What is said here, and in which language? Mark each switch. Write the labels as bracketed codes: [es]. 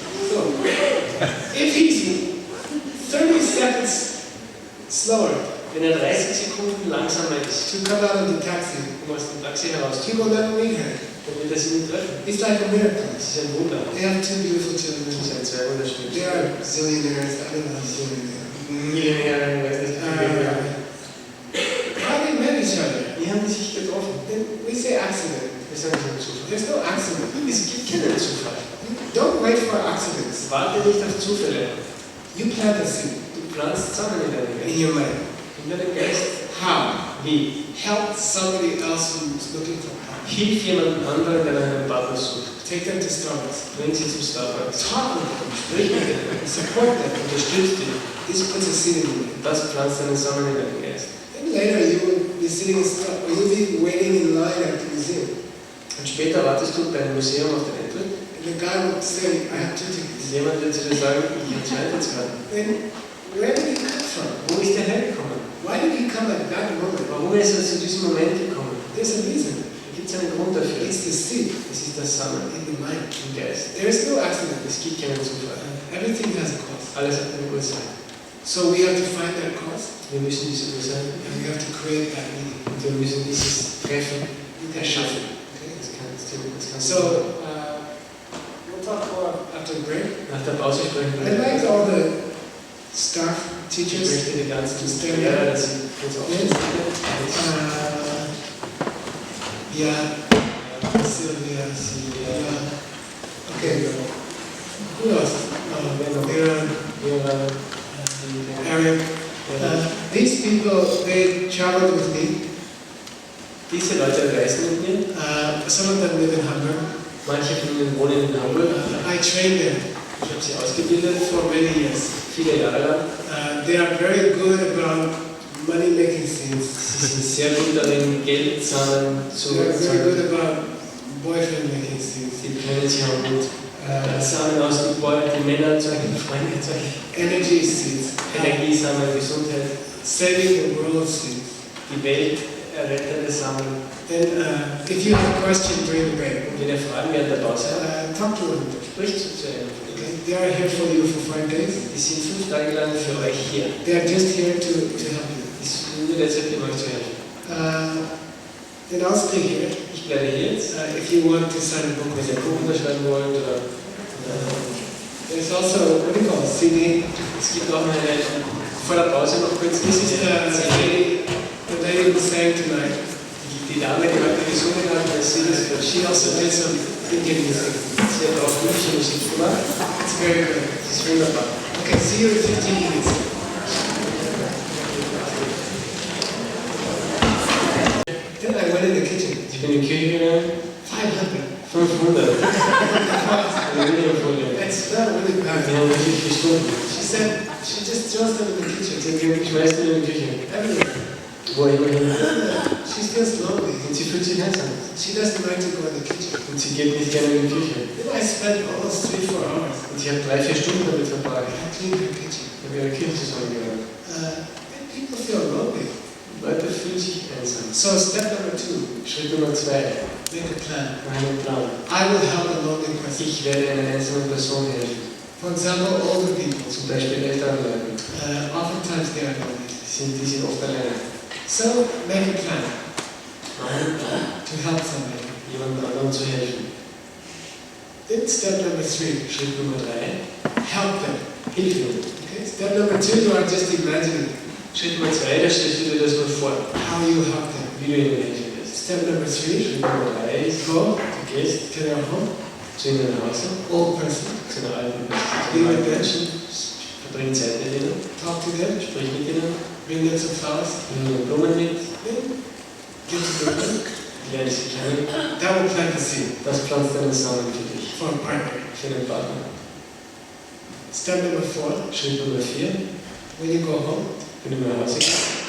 [en] So, if he's 30 seconds slower [de] Wenn er 30 Sekunden langsamer ist, [en] to come out of the taxi, [de] um aus dem Taxi [en] he [de] herauszukommen, [en] will never meet her. [de] dann wird er sie nie treffen. [en] It's like a miracle. [de] Das ist ein Wunder. [en] They have 2 beautiful [de] Das [en] children. [de] sind 2 wunderschöne [en] They are zillionaires. I don't know how zillionaire. [de] Millionäre, ich weiß nicht, wie viel wir haben. [en] How they met each other? [de] Wie haben die sich getroffen? [en] Then we say accident. [de] Das ist ein Zufall. [en] There's no accident. [de] Es gibt keinen Zufall. [en] Don't wait for accidents. [de] Warte nicht auf Zufälle. [en] You plant a seed [de] Du pflanzt Samen in deinem [en] in [de] Geist. [en] your mind. [de] In deinem Geist. [en] How? [de] Wie? [en] Help somebody else who's looking for help. [de] Hilf jemandem anderen, der einen Partner sucht. [en] Take them to Starbucks. [de] Bring sie zum Starbucks. [en] Talk with them. [de] Sprich mit ihnen. [en] Support them. [de] Unterstützt sie. [en] This puts a seed in you. [de] Das pflanzt einen Samen in deinem Geist. [en] Then later you will be sitting in Starbucks, or you'll be waiting in line at the museum. [de] Und später wartest du bei einem Museum auf den Eintritt. [en] And the guy will say, I have 2 tickets. [de] Jemand wird zu dir sagen, ich habe 2 Eintrittskarten. [en] Then where did he come from? [de] Wo ist der hergekommen? [en] Why did he come at that moment? [de] Warum ist er zu diesem Moment gekommen? [en] There's a reason. [de] Da gibt es einen Grund dafür. [en] It's the seed [de] Das ist das Samen [en] in the mind. [de] im Geist. [en] There is no accident. [de] Es gibt keinen Zufall. [en] Everything has a cause. [de] Alles hat eine Ursache. [en] So we have to find that cause, [de] Wir müssen diese Ursache [en] and we have to create that meaning. [de] und wir müssen dieses Treffen erschaffen. [en] Okay? [de] Das kann [en] So we'll talk more after the break. [de] nach der Pause sprechen [en] I'd like all the staff, [de] Ich [en] teachers, [de] möchte die ganzen Lehrer, dass sie uns aufstehen. [en] Sylvia, okay. Who else? [de] Lehrern, Eric. [en] These people, they traveled with me. [de] Diese Leute reisen mit mir. [en] Some of them live in Hamburg. [de] Manche von ihnen wohnen in Hamburg. [en] I trained them [de] Ich habe sie ausgebildet, [en] for many years. [de] viele Jahre lang. [en] They are very good about money-making things. [de] Sie sind sehr gut darin, Geld zahlen zu [en] They are very good [de] zahlen. [en] about boyfriend-making things. [de] Sie können sich auch gut Samen aus den die Männer erzeugen, Freunde erzeugen. [en] Energy seeds. [de] Energiesamen, Gesundheit, [en] Saving the world seeds. [de] die Welt errettende Samen. [en] Then, if you have a question during the break, [de] Und wenn ihr Fragen während der Pause habt, [en] talk to them. [de] spricht zu einem. [en] Okay? They are here for you for 5 days. [de] Die sind 5 Tage lang für euch hier. [en] They are just here to help you. [de] Die sind nur deshalb, um euch zu helfen. [en] Then I'll stay here. [de] Ich bleibe hier jetzt. [en] If you want to sign a book, [de] Wenn ihr ein Buch unterschreiben wollt oder [en] there's also what do you call it, CD. [de] es gibt auch eine vor der Pause noch kurz. [en] This is the lady who sang tonight. [de] Die Dame, die heute gesungen hat, sie [en] She also did some Indian music. [de] hat auch indische Musik gemacht. [en] It's very good. [de] Das ist wunderbar. [en] Okay, see you in 15 minutes. Then I went in the kitchen. [de] Ich bin in die Küche gegangen. [en] 500. [de] 500. Aluminiumfolie. [en] That's not really [de] Die [en] bad. [de] haben wirklich gestunken. [en] She said she just throws them in the kitchen. [de] Ich schmeiß die in die Küche. [en] Everywhere. [de] Wo immer hin. [en] She feels lonely. [de] Und sie fühlt sich einsam. [en] She doesn't like to go in the kitchen. [de] Und sie geht nicht gerne in die Küche. [en] Then I spent almost 3-4 hours. [de] Und sie hat 3-4 Stunden damit verbracht. [en] I cleaned her kitchen. [de] Ich habe ihre Küche zusammengeräumt. [en] People feel lonely. [de] Leute fühlen sich einsam. [en] So step number 2, [de] Schritt Nummer 2. [en] make a plan. [de] Mach einen Plan. [en] I will help a lonely person. [de] Ich werde einer einsamen Person helfen. [en] For example, older people. [de] Zum Beispiel älteren Leuten. [en] Oftentimes they are lonely. [de] Die sind oft alleine. [en] So make a plan [de] Mach einen Plan, [en] to help somebody. [de] jemand anderem zu helfen. [en] Then step number 3, [de] Schritt Nummer 3. [en] help them. [de] Hilf ihnen. [en] Okay. Step number 2, you are just imagining [de] Schritt Nummer 2, da stellst du dir das nur vor, [en] how you help them. [de] wie du ihnen helfen wirst. [en] Step number 3, [de] Schritt Nummer 3 ist, [en] go [de] du gehst [en] to their home, [de] zu ihnen nach Hause, [en] old person, [de] zu einer alten Menschen, verbring Zeit mit ihnen, [en] talk to them, [de] sprich mit ihnen, [en] bring them some flowers, [de] bring ihnen Blumen mit, [en] then get to the room. [de] lerne sie kennen. [en] That will plant the seed [de] Das pflanzt einen Samen für dich, [en] for a partner. [de] für einen Partner. [en] Step number 4, [de] Schritt Nummer 4, [en] when you go home, [de] wenn du nach Hause gehst,